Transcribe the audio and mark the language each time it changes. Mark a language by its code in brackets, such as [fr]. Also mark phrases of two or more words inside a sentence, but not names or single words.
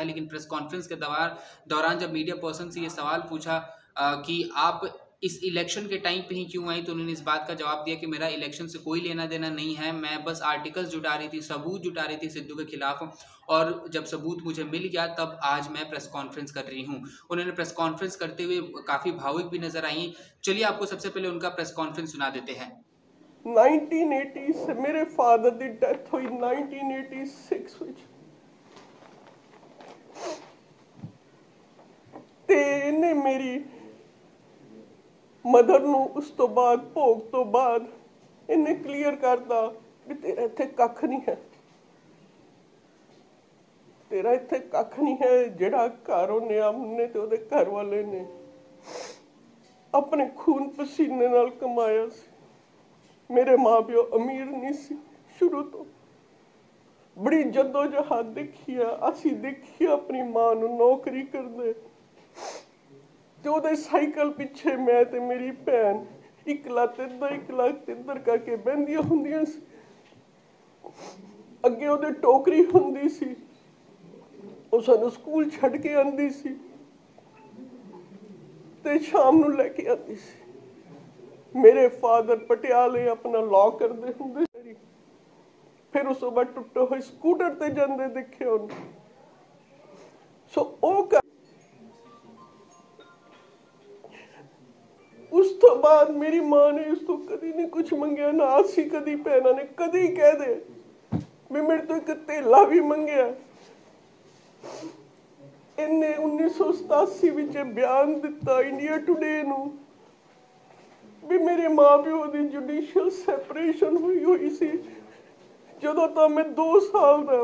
[hi] लेकिन [en] press conference [hi] के दौरान जब [en] media person [hi] से ये सवाल पूछा कि आप इस इलेक्शन के टाइम पे ही क्यों आई, तो उन्होंने इस बात का जवाब दिया कि मेरा इलेक्शन से कोई लेना देना नहीं है, मैं बस आर्टिकल्स जुटा रही थी, सबूत जुटा रही थी सिद्धू के खिलाफ और जब सबूत मुझे मिल गया तब आज मैं [en] press conference [hi] कर रही हूँ। उन्होंने [en] press conference [hi] करते हुए काफ़ी भावुक भी नजर आई। चलिए आपको सबसे पहले उनका [en] press conference [hi] सुना देते हैं। 1980 से मेरे फादर की डेथ हुई [pa] 1986 ਵਿੱਚ ਤੇ ਇਹਨੇ ਮੇਰੀ ਮਦਰ ਨੂੰ ਉਸ ਤੋਂ ਬਾਅਦ ਭੋਗ ਤੋਂ ਬਾਅਦ ਇਹਨੇ ਕਲੀਅਰ ਕਰਤਾ ਵੀ ਤੇਰਾ ਇੱਥੇ ਕੱਖ ਨਹੀਂ ਹੈ, ਤੇਰਾ ਇੱਥੇ ਕੱਖ ਨਹੀਂ ਹੈ। ਜਿਹੜਾ ਘਰ ਉਹਨੇ ਆਮਨੇ ਤੇ ਉਹਦੇ ਘਰ ਵਾਲੇ ਨੇ ਆਪਣੇ ਖੂਨ ਪਸੀਨੇ ਨਾਲ ਕਮਾਇਆ ਸੀ। ਮੇਰੇ ਮਾਂ ਪਿਓ ਅਮੀਰ ਨਹੀਂ ਸੀ, ਸ਼ੁਰੂ ਤੋਂ ਬੜੀ ਜੱਦੋਜਹਿਦ ਦੇਖੀ ਹੈ। ਅਸੀਂ ਦੇਖੀ ਆਪਣੀ ਮਾਂ ਨੂੰ ਨੌਕਰੀ ਕਰਦੇ ਤੇ ਓਹਦੇ ਸਾਈਕਲ ਪਿੱਛੇ ਮੈਂ ਤੇ ਮੇਰੀ ਭੈਣ ਇੱਕ ਲੱਤ ਇੱਧਰ ਕਰਕੇ ਬਹਿੰਦੀਆਂ ਹੁੰਦੀਆਂ ਸੀ। ਅੱਗੇ ਓਹਦੇ ਟੋਕਰੀ ਹੁੰਦੀ ਸੀ, ਉਹ ਸਾਨੂੰ ਸਕੂਲ ਛੱਡ ਕੇ ਆਂਦੀ ਸੀ ਤੇ ਸ਼ਾਮ ਨੂੰ ਲੈਕੇ ਆਂਦੀ ਸੀ। [hi] मेरे फादर पटियाले अपना लॉ करते होंगे, फिर उस बाद टुटे हुए स्कूटर ते जाते देखे उन्हें। [pa] ਸੋ ਉਸ ਤੋਂ ਬਾਅਦ ਮੇਰੀ ਮਾਂ ਨੇ ਉਸ ਤੋਂ ਕਦੀ ਨਹੀਂ ਕੁਝ ਮੰਗਿਆ, ਨਾ ਅਸੀਂ ਕਦੀ ਭੈਣਾਂ ਨੇ ਕਦੀ ਕਹਿ ਦੇ ਭੀ ਮੇਰੇ ਤੋਂ ਇੱਕ ਧੇਲਾ ਭੀ ਮੰਗਿਆ। ਇਨ੍ਹੇਂ 1987 ਵਿਚ ਬਿਆਨ ਦਿੱਤਾ ਇੰਡੀਆ ਟੁਡੇ ਨੂੰ ਭੀ ਮੇਰੇ ਮਾਂ ਪਿਓ ਕੀ [en] judicial separation [pa] ਹੋਈ ਸੀ ਜਦੋਂ ਤੋਂ ਮੈਂ 2 ਸਾਲ ਕਾ।